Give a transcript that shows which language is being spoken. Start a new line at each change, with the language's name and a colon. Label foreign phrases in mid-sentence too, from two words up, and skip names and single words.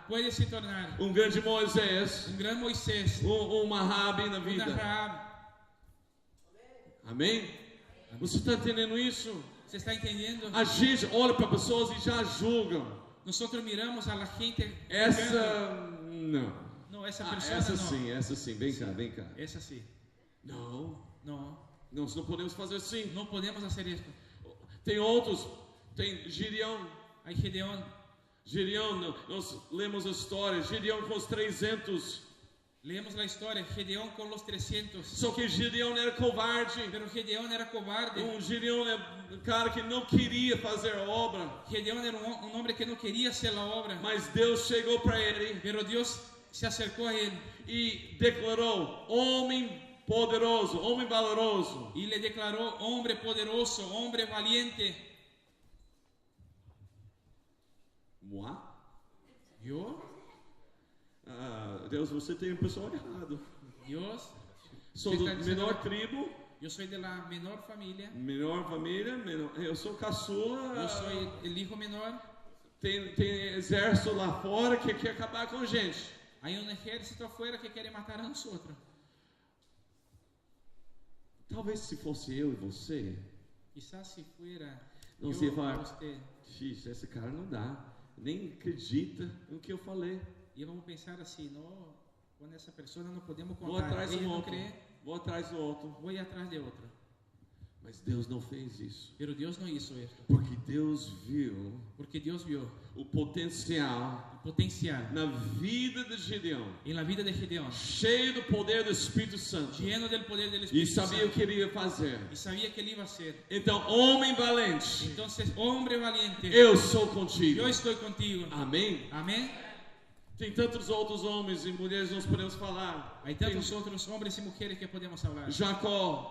Portuguese: Puede se tornar um grande Moisés,
Spanish: un gran Moisés,
Portuguese: uma Rabi na
Spanish: una vida. Rahab.
Portuguese: Amém? Você está entendendo isso?
Spanish: ¿Se está entendiendo?
Portuguese: A gente olha para pessoas e já julgam.
Spanish: Nosotros miramos a la gente.
Portuguese: Essa não.
Spanish: No, esa Ah, persona
Portuguese: essa
Spanish: no.
Portuguese: sim, essa sim. Vem cá, vem cá.
Spanish: Esa sí.
Portuguese: Não,
Spanish: No,
Portuguese: nós não podemos fazer assim.
Spanish: no podemos hacer esto.
Portuguese: Tem outros. Tem Gideão.
Spanish: Hay Gedeón.
Portuguese: Gideão, nós lemos a história. Gideão com os 300.
Spanish: Leemos la historia. Gedeón con los 300.
Portuguese: Só que Gideão era covarde.
Spanish: Pero Gedeón era cobarde.
Portuguese: Gideão é um cara que não queria fazer a obra.
Spanish: Gedeón era un hombre que no quería hacer la obra.
Portuguese: Mas Deus chegou para ele
Spanish: Pero Dios se acercó a él
Portuguese: e declarou: homem poderoso, homem valoroso.
Spanish: y le declaró hombre poderoso, hombre valiente.
French: Moi?
Spanish: ¿Yo?
Portuguese: Ah, Deus, você tem um pessoal errado.
Spanish: Dios.
Portuguese: Sou Você do está dizendo- menor tribo,
Spanish: Yo soy de la menor familia.
Portuguese: menor família, eu sou caçula.
Spanish: Yo soy el hijo menor.
Portuguese: Tem exército lá fora que quer acabar com a gente.
Spanish: Hay un ejército afuera que quiere matar a nosotros.
Portuguese: Talvez se fosse eu e você,
Spanish: Quizás si fuera
Portuguese: não
Spanish: yo
Portuguese: sei o falar,
Spanish: usted,
Portuguese: X, esse cara não dá, nem acredita no que eu falei.
Spanish: íbamos a pensar así, no, con esa persona no podemos
Portuguese: Vou contar. atrás
Spanish: Ella
Portuguese: do
Spanish: no
Portuguese: outro,
Spanish: cree,
Portuguese: vou atrás do outro.
Spanish: voy atrás de otro.
Portuguese: Mas Deus não fez isso,
Spanish: Pero Dios no hizo esto,
Portuguese: porque Deus viu
Spanish: porque Dios vio
Portuguese: o potencial
Spanish: el potencial
Portuguese: na vida de Gideão,
Spanish: en la vida de Gedeón,
Portuguese: cheio do poder do Espírito Santo,
Spanish: lleno del poder del
Portuguese: e
Spanish: Espíritu
Portuguese: sabia o
Spanish: Santo,
Portuguese: que ele ia fazer.
Spanish: y sabía que él iba a hacer.
Portuguese: Então, homem valente,
Spanish: Entonces, hombre valiente,
Portuguese: eu sou contigo.
Spanish: yo estoy contigo.
Portuguese: Amém?
Spanish: Amén.
Portuguese: Tem tantos outros homens e mulheres que nós podemos falar.
Spanish: Hay tantos otros hombres y mujeres que podemos hablar.
Portuguese: Jacó,